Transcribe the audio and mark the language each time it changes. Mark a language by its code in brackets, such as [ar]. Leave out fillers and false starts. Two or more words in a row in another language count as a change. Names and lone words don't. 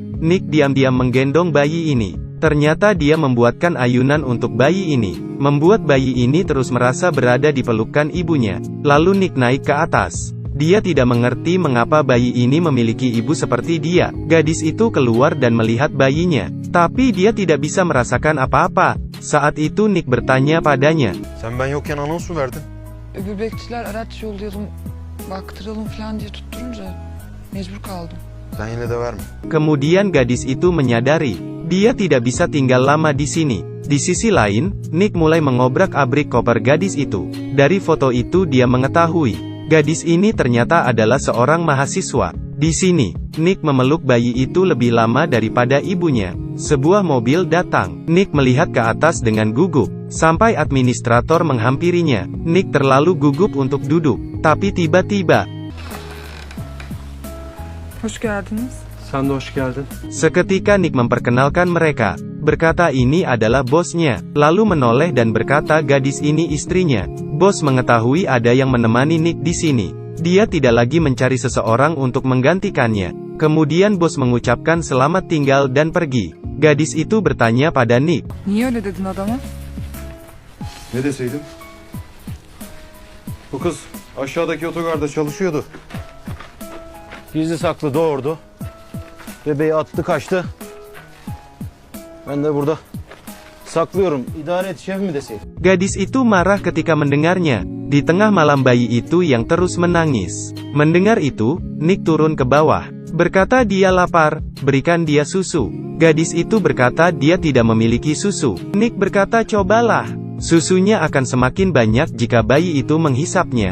[id] Nick diam-diam menggendong bayi ini. Ternyata dia membuatkan ayunan untuk bayi ini, membuat bayi ini terus merasa berada di pelukan ibunya. Lalu Nick naik ke atas. Dia tidak mengerti mengapa bayi ini memiliki ibu seperti dia. Gadis itu keluar dan melihat bayinya, tapi dia tidak bisa merasakan apa-apa. Saat itu Nick bertanya padanya, [tr] "Sen ben yokken anons mu verdin?" Böbrekçiler araç yollayalım, baktıralım falan diye tutturunca mecbur kaldım. "Sen yine de verme." [id] Kemudian gadis itu menyadari, dia tidak bisa tinggal lama di sini. Di sisi lain, Nick mulai mengobrak-abrik koper gadis itu. Dari foto itu dia mengetahui, gadis ini ternyata adalah seorang mahasiswa. Di sini, Nick memeluk bayi itu lebih lama daripada ibunya. Sebuah mobil datang. Nick melihat ke atas dengan gugup, sampai administrator menghampirinya. Nick terlalu gugup untuk duduk, tapi tiba-tiba, [tr] Hoş geldiniz. Sen de hoş geldin. [id] seketika Nick memperkenalkan mereka, berkata ini adalah bosnya, lalu menoleh dan berkata gadis ini istrinya. Bos mengetahui ada yang menemani Nick di sini. Dia tidak lagi mencari seseorang untuk menggantikannya. Kemudian bos mengucapkan selamat tinggal dan pergi. Gadis itu bertanya pada Nick, [tr] Niye öyle dedin adama? Ne deseydim? Bu kız aşağıdaki otogarda çalışıyordu. Gizli saklı doğurdu. Bebeği attı kaçtı. Ben de burada saklıyorum. İdare et şef mi deseydim? [id] Gadis itu marah ketika mendengarnya. Di tengah malam bayi itu yang terus menangis. Mendengar itu, Nick turun ke bawah. Berkata dia lapar, berikan dia susu. Gadis itu berkata dia tidak memiliki susu. Nick berkata cobalah. Susunya akan semakin banyak jika bayi itu menghisapnya.